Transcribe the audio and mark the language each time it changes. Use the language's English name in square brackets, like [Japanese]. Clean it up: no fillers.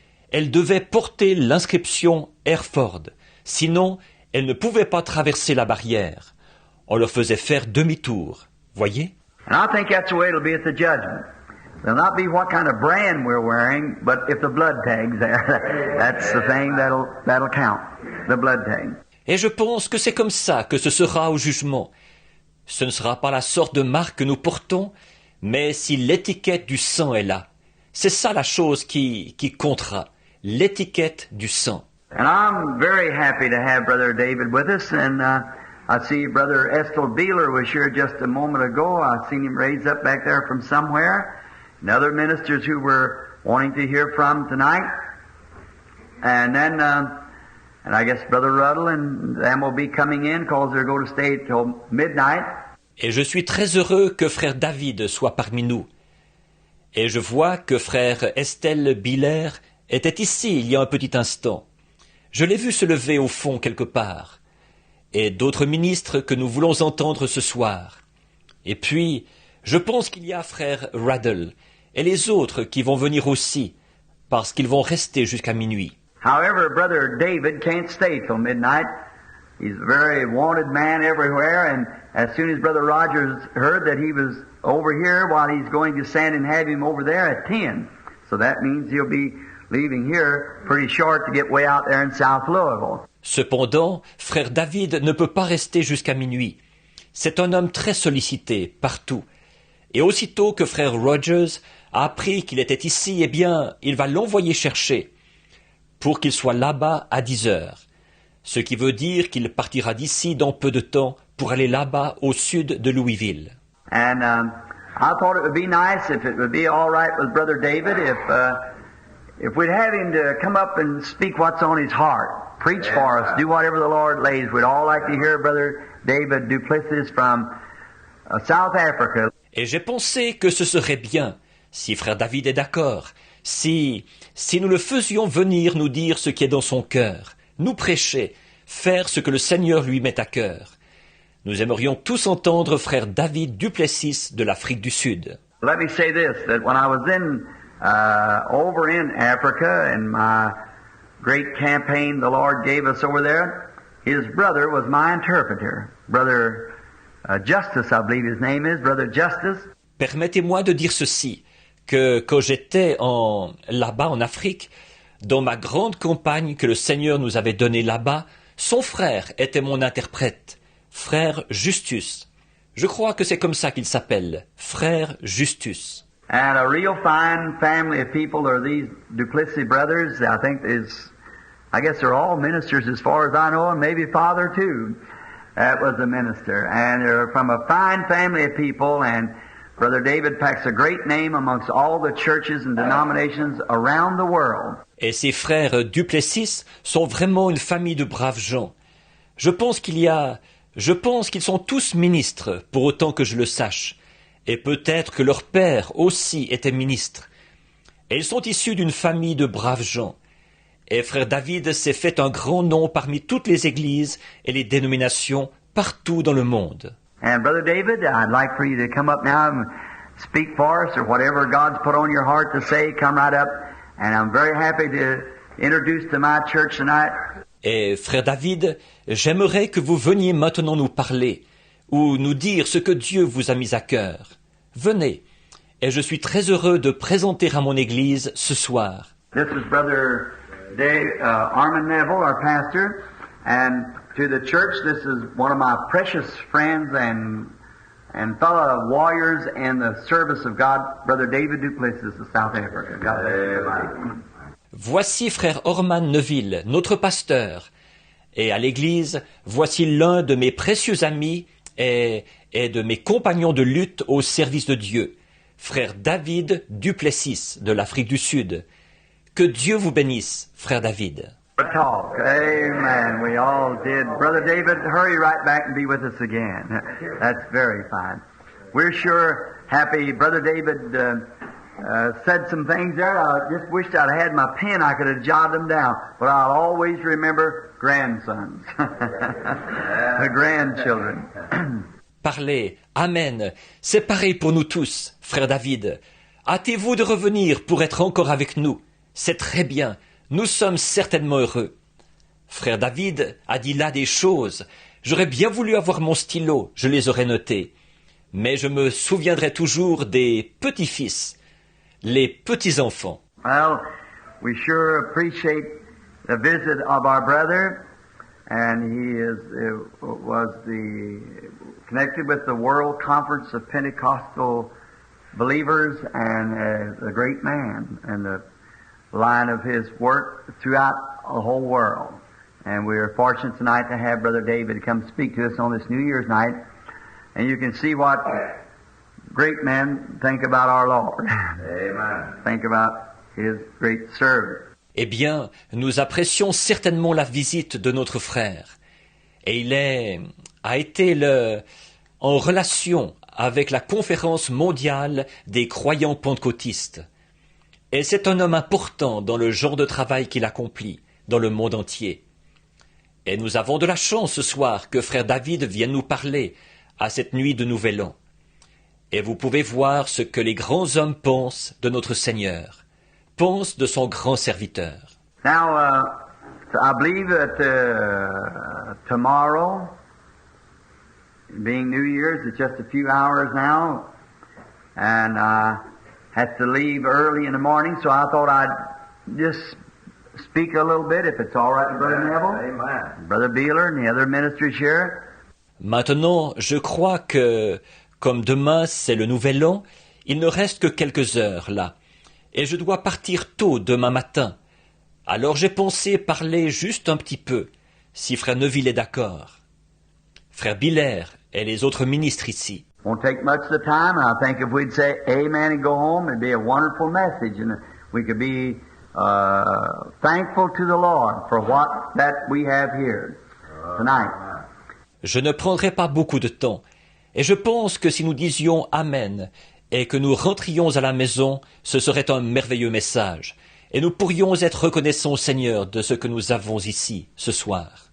[French] Elle devait porter l'inscription Hereford, sinon elle ne pouvait pas traverser la barrière. On leur faisait faire demi-tour, voyez? [English] And I think that's the way it'll be at the judgment. It'll not be what kind of brand we're wearing, but if the blood tag's there, that's the thing that'll count, the blood tag. [French] Et je pense que c'est comme ça que ce sera au jugement. Ce ne sera pas la sorte de marque que nous portons, mais si l'étiquette du sang est là. C'est ça la chose qui comptera, l'étiquette du sang. [English] And I'm very happy to have Brother David with us, and I see Brother Estel Beeler was here just a moment ago. I seen him raised up back there from somewhere. And other ministers who were wanting to hear from tonight. And then, and I guess Brother Ruddle and them will be coming in because they're going to stay till midnight. [French] Et je suis très heureux que frère David soit parmi nous. Et je vois que frère Estel Beeler était ici il y a un petit instant. Je l'ai vu se lever au fond quelque part. Et d'autres ministres que nous voulons entendre ce soir. Et puis, je pense qu'il y a frère Ruddle et les autres qui vont venir aussi, parce qu'ils vont rester jusqu'à minuit. [English] However, Brother David can't stay till midnight. He's a very wanted man everywhere, and as soon as Brother Rogers heard that he was over here, while he's going to send and have him over there at 10. So that means he'll be leaving here pretty short to get way out there in South Louisville. [French] Cependant, frère David ne peut pas rester jusqu'à minuit. C'est un homme très sollicité, partout. Et aussitôt que frère Rogers a appris qu'il était ici, eh bien, il va l'envoyer chercher, pour qu'il soit là-bas à 10 heures. Ce qui veut dire qu'il partira d'ici dans peu de temps pour aller là-bas au sud de Louisville. [English] And I thought it would be nice if it would be all right with Brother David if we'd have him to come up and speak what's on his heart. Preach for us. Do whatever the Lord lays. We'd all like to hear Brother David Duplessis from South Africa. [French] Et j'ai pensé que ce serait bien, si frère David est d'accord, si nous le faisions venir nous dire ce qui est dans son cœur, nous prêcher, faire ce que le Seigneur lui met à cœur. Nous aimerions tous entendre frère David Duplessis de l'Afrique du Sud. [English] Let me say this, that when I was over in Africa in my great campaign the Lord gave us over there, his brother was my interpreter. Brother Justice, I believe his name is, Brother Justice. [French] Permettez-moi de dire ceci, que quand j'étais là-bas en Afrique, dans ma grande campagne que le Seigneur nous avait donnée là-bas, son frère était mon interprète, frère Justus. Je crois que c'est comme ça qu'il s'appelle, frère Justus. [English] And a real fine family of people are these Duplessis brothers. I guess they're all ministers as far as I know, and maybe father too. That was a minister. And they're from a fine family of people, and Brother David packs a great name amongst all the churches and denominations around the world. [French] Et ces frères Duplessis sont vraiment une famille de braves gens. Je pense qu'ils sont tous ministres, pour autant que je le sache. Et peut-être que leur père aussi était ministre. Et ils sont issus d'une famille de braves gens. Et frère David s'est fait un grand nom parmi toutes les églises et les dénominations partout dans le monde. [English] And Brother David, I'd like for you to come up now and speak for us, or whatever God's put on your heart to say, come right up. And I'm very happy to introduce to my church tonight. [French] Et frère David, j'aimerais que vous veniez maintenant nous parler, ou nous dire ce que Dieu vous a mis à cœur. Venez, et je suis très heureux de présenter à mon Église ce soir. [English] This is Brother Armand Neville, our pastor, and to the church, this is one of my precious friends and fellow warriors in the service of God, Brother David Duplessis of South Africa. God bless you. [French] Voici frère Orman Neville, notre pasteur, et à l'Église, voici l'un de mes précieux amis et de mes compagnons de lutte au service de Dieu, frère David Duplessis de l'Afrique du Sud. Que Dieu vous bénisse, frère David. [English] Talk. Amen. We all did. Brother David, hurry right back and be with us again. That's very fine. We're sure happy. Brother David said some things there. I just wished I'd had my pen. I could have jotted them down. But I'll always remember grandsons. The grandchildren. [French] Parlez. Amen. C'est pareil pour nous tous, frère David. Hâtez-vous de revenir pour être encore avec nous. C'est très bien. Nous sommes certainement heureux. Frère David a dit là des choses. J'aurais bien voulu avoir mon stylo, je les aurais notées. Mais je me souviendrai toujours des petits-fils, les petits-enfants. [English] Well, we sure appreciate the visit of our brother, and he was connected with the World Conference of Pentecostal Believers, and a great man, and the line of his work throughout the whole world. And we are fortunate tonight to have Brother David come speak to us on this New Year's night. And you can see what great men think about our Lord. Amen. Think about His great service. [French] Eh bien, nous apprécions certainement la visite de notre frère. Et il a été en relation avec la conférence mondiale des croyants pentecôtistes. Et c'est un homme important dans le genre de travail qu'il accomplit dans le monde entier. Et nous avons de la chance ce soir que frère David vienne nous parler à cette nuit de Nouvel An. Et vous pouvez voir ce que les grands hommes pensent de notre Seigneur, pensent de son grand serviteur. [English] Now, I believe that tomorrow, being New Year's, it's just a few hours now, and had to leave early in the morning, so I thought I'd just speak a little bit, if it's all right with Brother Neville. Amen. Brother Beeler and the other ministers here. [French] Maintenant, je crois que, comme demain c'est le Nouvel An, il ne reste que quelques heures là, et je dois partir tôt demain matin. Alors j'ai pensé parler juste un petit peu, si frère Neville est d'accord. Frère Biller et les autres ministres ici. [English] Won't take much of the time, and I think if we'd say amen and go home, it'd be a wonderful message, and we could be thankful to the Lord for what that we have here tonight. [French] Je ne prendrai pas beaucoup de temps, Et je pense que si nous disions Amen et que nous rentrions à la maison, ce serait un merveilleux message. Et nous pourrions être reconnaissants au Seigneur de ce que nous avons ici, ce soir.